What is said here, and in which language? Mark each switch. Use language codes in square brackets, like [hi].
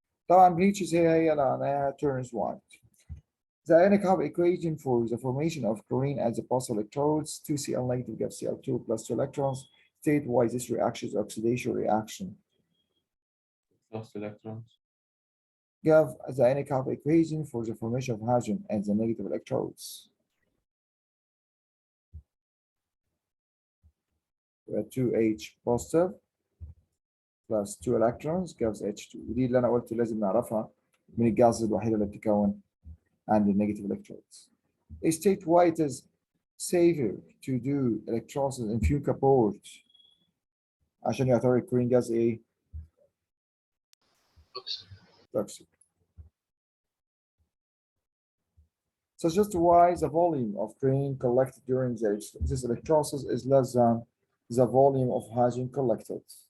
[ar] طبعا bleaches هي اللي معناها [en] turns white. The Ionic equation for the formation of chlorine as a positive electrodes, 2Cl negative gives Cl2 plus 2 electrons. State why this reaction is oxidation reaction. Lost electrons. Give the Ionic equation for the formation of hydrogen and the negative electrodes. 2H positive plus 2 electrons gives H2. [ar] ودي اللي انا قلت لازم نعرفها من الجاز الوحيده اللي بتتكون عند النيجاتيف electrodes. [en] State why it is safer to do electrolysis in fuel board [ar] عشان يعتبر الكلورين جاز ايه؟ [en] toxic. Suggest why the volume of chlorine collected during this electrolysis is less than the volume of hydrogen collected.